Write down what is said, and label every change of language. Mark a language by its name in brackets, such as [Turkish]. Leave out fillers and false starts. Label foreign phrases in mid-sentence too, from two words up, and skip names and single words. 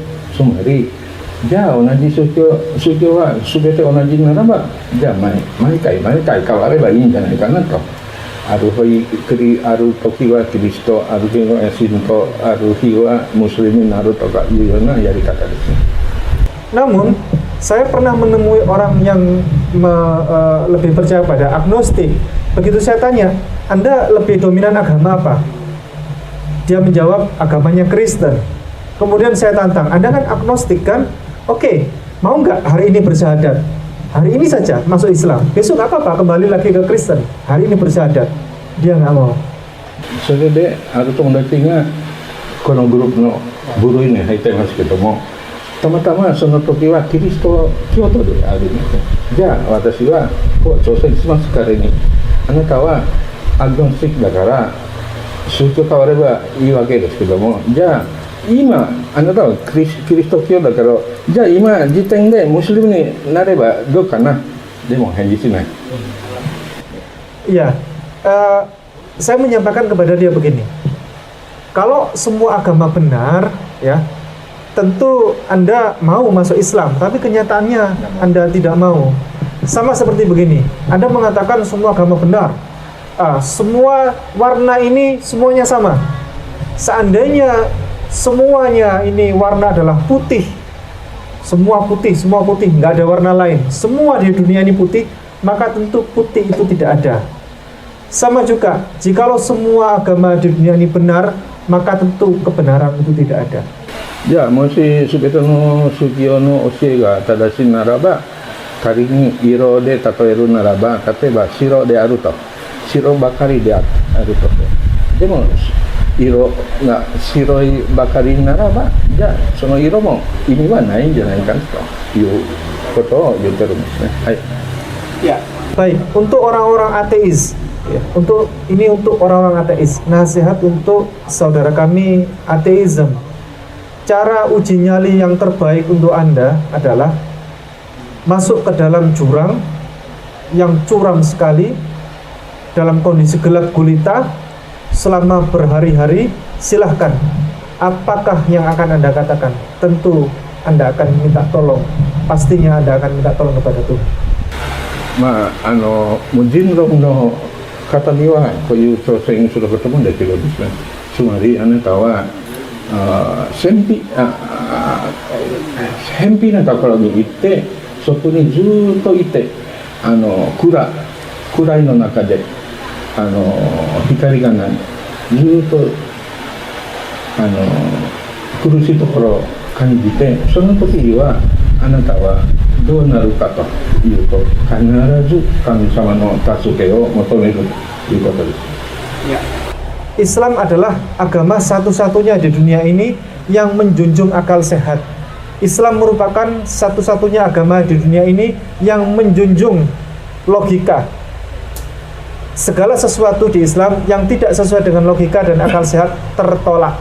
[Japanese] つまりじゃあ同じ宗教は全て同じならば、じゃあ毎回変わればいいんじゃないかなと。ある時はキリスト、ある日はシント、ある日はムスリムになるとかいうようなやり方ですね。 [Indonesian] Namun saya pernah menemui orang yang lebih percaya pada agnostik. Begitu saya tanya, Anda lebih dominan agama apa? Dia menjawab agamanya Kristen. Kemudian saya tantang, Anda kan agnostik kan? Oke, mau nggak hari ini bersyahadat? Hari ini saja masuk Islam. Besok nggak apa-apa, kembali lagi ke Kristen. Hari ini bersyahadat. Dia nggak mau. [Japanese] それである友達がこのグループの部類に入っていますけども、たまたまその時はキリスト教徒であります。じゃあ私はこう挑戦します彼に、あなたはアグノスティックだから宗教変わればいいわけですけども、じゃあ今あなたはキリスト教だから、じゃあ今時点でムスリムになればどうかな。でも返事しない。 [Indonesian] Iya, saya menyampaikan kepada dia begini. Kalau semua agama benar, ya, tentu Anda mau masuk Islam, tapi kenyataannya Anda tidak mau. Sama seperti begini, Anda mengatakan semua agama benar, semua warna ini semuanya sama. Seandainya semuanya ini warna adalah putih, semua putih, nggak ada warna lain, semua di dunia ini putih, maka tentu putih itu tidak ada. Sama juga, jikalau semua agama di dunia ini benar, maka tentu kebenaran itu tidak ada. [Japanese] じゃあもし全ての宗教の教えが正しいならば、仮に色で例えるならば、例えば白であると、白ばかりであると。でも色が白いばかりならば、じゃあその色も意味はないんじゃないかということを言ってるんですね。はい。 [Indonesian] Ya, baik. Untuk orang-orang ateis, ya, untuk orang-orang ateis, nasihat untuk saudara kami ateism. Cara uji nyali yang terbaik untuk Anda adalah masuk ke dalam jurang yang curam sekali, dalam kondisi gelap gulita selama berhari-hari. Silahkan, apakah yang akan Anda katakan? Tentu Anda akan minta tolong. Pastinya Anda akan minta tolong kepada Tuhan. [Japanese] まあもう人論の方にはこういう挑戦することもできるんですね。つまりあなたは偏僻なところに行って、そこにずっといて、暗いの中で光がない、ずっと苦しいところを感じて、その時にはあなたはどうなるかというと、必ず神様の助けを求めるということです。 [Indonesian] Islam adalah agama satu-satunya di dunia ini yang menjunjung akal sehat. Islam merupakan satu-satunya agama di dunia ini yang menjunjung logika. Segala sesuatu di Islam yang tidak sesuai dengan logika dan akal sehat tertolak.